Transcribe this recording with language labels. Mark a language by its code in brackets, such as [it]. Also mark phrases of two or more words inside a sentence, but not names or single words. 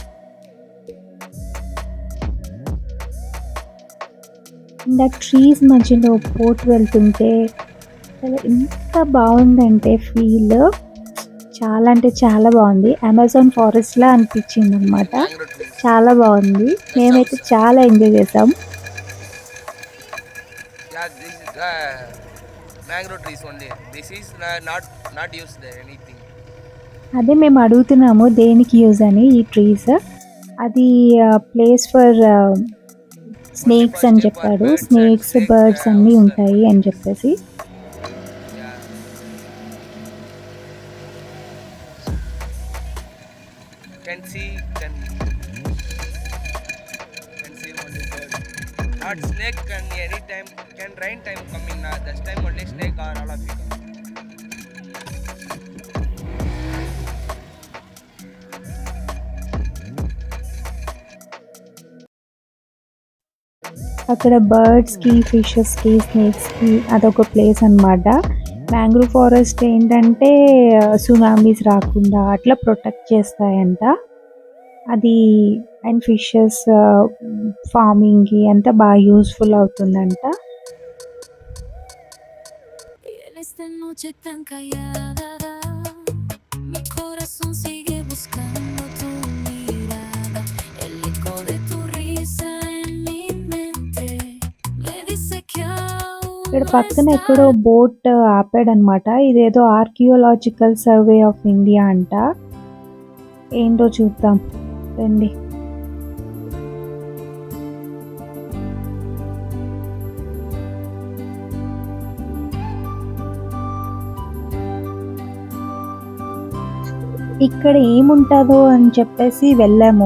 [te] అండ్ ఆ ట్రీస్ మధ్యలో బోట్ వెళ్తుంటే అసలు ఎంత బాగుందంటే ఫీల్, చాలా అంటే చాలా బాగుంది. అమెజాన్ ఫారెస్ట్లా అనిపించింది అనమాట, చాలా బాగుంది. మేమైతే చాలా ఎంజాయ్ చేసాం. [en] mangrove trees only. This is not used anything. [te] అదే మేము అడుగుతున్నాము దేనికి యూజ్ అని ఈ ట్రీస్. అది [en] place for snakes [te] అని చెప్పాడు. [en] snakes, birds [te] అన్నీ ఉంటాయి అని చెప్పేసి. [en] Yeah. Can see only bird. Not snake can anytime can rain time coming now. This time only snake or all of it. [te] అక్కడ బర్డ్స్కి, ఫిషెస్కి, స్నేక్స్కి అదొక ప్లేస్ అన్నమాట. [en] mangrove forest [te] ఏంటంటే సునామీస్ రాకుండా అట్లా ప్రొటెక్ట్ చేస్తాయంట. అది అండ్ [en] fishes farming [te] అంతా బాగా యూస్ఫుల్ అవుతుందంట. [es] Y en esta noche tan callada, mi corazón sigue buscando tu mirada. El eco de tu risa en mi mente me dice que [te] ఇక్కడ [es] aún [te] పక్కన [es] no [te] ఎక్కడో బోట్ ఆపాడనమాట. ఇదేదో ఆర్కియోలాజికల్ సర్వే ఆఫ్ ఇండియా అంట. ఏంటో చూద్దాం రండి. ఇక్కడ ఏముంటుందో అని చెప్పేసి వెళ్ళాము.